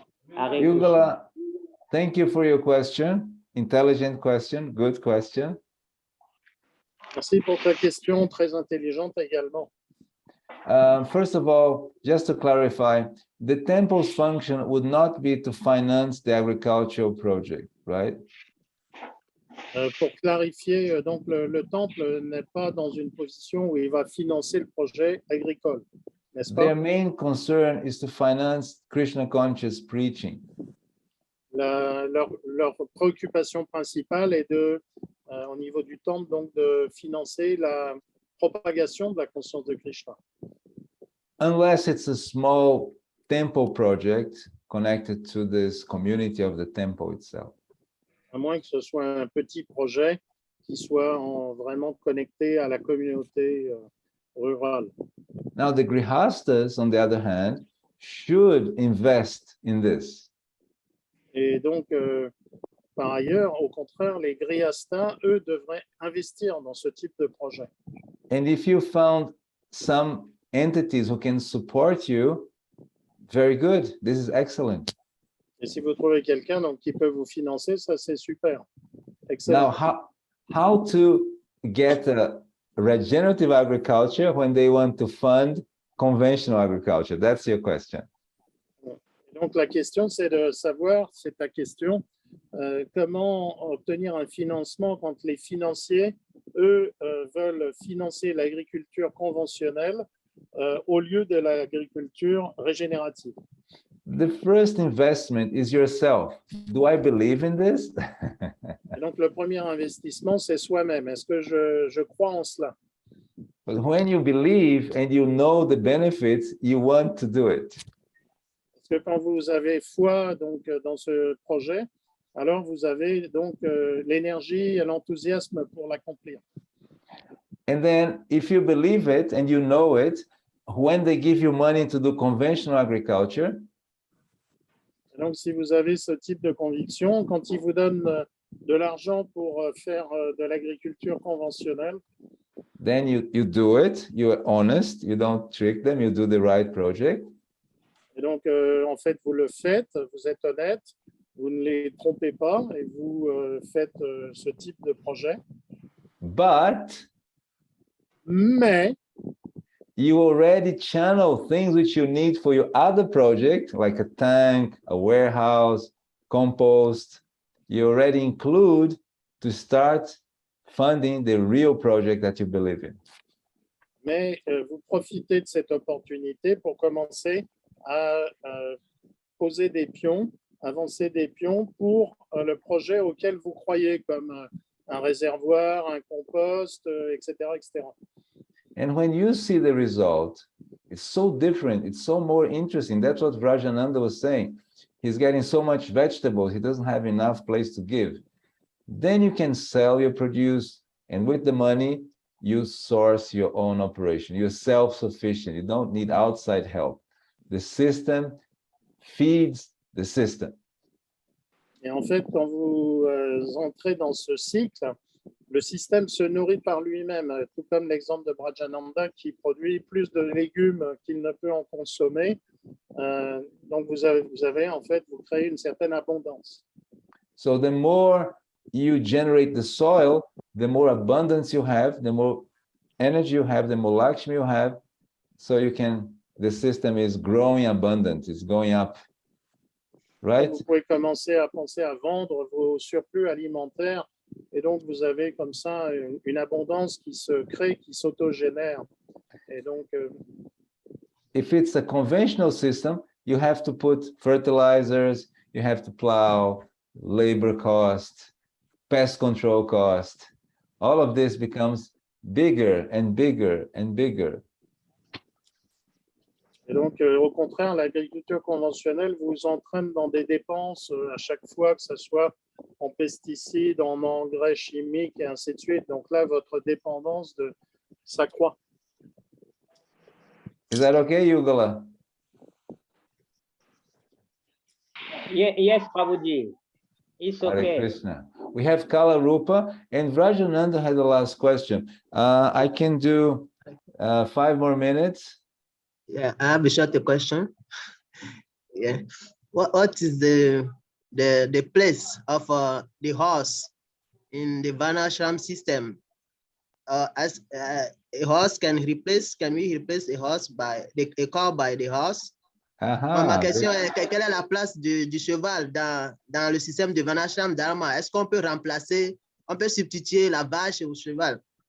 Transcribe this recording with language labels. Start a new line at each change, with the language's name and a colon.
English: Yugala, thank you for your question. Intelligent question, good question.
French: Merci pour ta question, très intelligente également.
English: First of all, just to clarify, the temple's function would not be to finance the agricultural project, right?
French: Pour clarifier, donc le temple n'est pas dans une position où il va financer le projet agricole, n'est-ce pas?
English: Their main concern is to finance Krishna conscious preaching.
French: Leur préoccupation principale est au niveau du temple, donc de financer la propagation de la conscience de Krishna.
English: Unless it's a small temple project connected to this community of the temple itself.
French: À moins que ce soit un petit projet qui soit vraiment connecté à la communauté rurale.
English: Now, the grihastas, on the other hand, should invest in this.
French: Et donc, par ailleurs, au contraire, les grihastas, eux, devraient investir dans ce type de projet.
English: And if you found some entities who can support you, very good. This is excellent.
French: Et si vous trouvez quelqu'un donc qui peut vous financer, ça c'est super. Excellent.
English: Now, how to get a regenerative agriculture when they want to fund conventional agriculture? That's your question.
French: Donc la question c'est de savoir, c'est ta question, comment obtenir un financement quand les financiers, eux, veulent financer l'agriculture conventionnelle au lieu de l'agriculture régénérative.
English: The first investment is yourself. Do I believe in this?
French: Et donc, le premier investissement, c'est soi-même. Est-ce que je crois en cela?
English: But when you believe and you know the benefits, you want to do it.
French: Parce que quand vous avez foi donc, dans ce projet, alors vous avez donc l'énergie et l'enthousiasme pour l'accomplir.
English: And then if you believe it and you know it, when they give you money to do conventional agriculture,
French: Donc, si vous avez ce type de conviction, quand ils vous donnent de l'argent pour faire de l'agriculture conventionnelle,
English: then you do it, you're honest, you don't trick them, you do the right project.
French: et donc, en fait, vous le faites, vous êtes honnête, vous ne les trompez pas et vous faites ce type de projet.
English: But
French: Mais,
English: you already channel things which you need for your other project, like a tank, a warehouse, compost. You already include to start funding the real project that you believe in.
French: mais vous profitez de cette opportunité pour commencer à poser des pions, avancer des pions pour le projet auquel vous croyez, comme un réservoir, un compost, etc., etc.
English: And when you see the result, it's so different, it's so more interesting. That's what Rajananda was saying. He's getting so much vegetables, he doesn't have enough place to give. Then you can sell your produce, and with the money, you source your own operation. You're self-sufficient. You don't need outside help. The system feeds the system.
French: Et en fait, quand vous entrez dans ce cycle, le système se nourrit par lui-même, tout comme l'exemple de Brajananda qui produit plus de légumes qu'il ne peut en consommer. Donc, vous avez en fait, vous créez une certaine abondance.
English: So the more you generate the soil, the more abundance you have, the more energy you have, the more Lakshmi you have. So the system is growing abundant, it's going up. Right?
French: Vous pouvez commencer à penser à vendre vos surplus alimentaires et donc vous avez comme ça une abondance qui se crée, qui s'autogénère. Et donc,
English: if it's a conventional system, you have to put fertilizers, you have to plow, labor cost, pest control cost. All of this becomes bigger and bigger and bigger.
French: Et donc, au contraire, l'agriculture conventionnelle vous entraîne dans des dépenses à chaque fois, que ce soit en pesticides, en engrais chimiques et ainsi de suite. Donc là, votre dépendance s'accroît.
English: Is that okay, Yugala? Yes, Prabhuji. It's Hare okay. Krishna. We have Kala Rupa, and Rajananda had the last question. I can do 5 more minutes. Yeah, I have a short question. Yeah, what is the place of the horse in the Varnashram system? As a horse can we replace a horse by a cow by the horse?
French: Ma question est quelle est la place du cheval dans le système de Varnashram Dharma? Est-ce qu'on peut substituer la vache au cheval?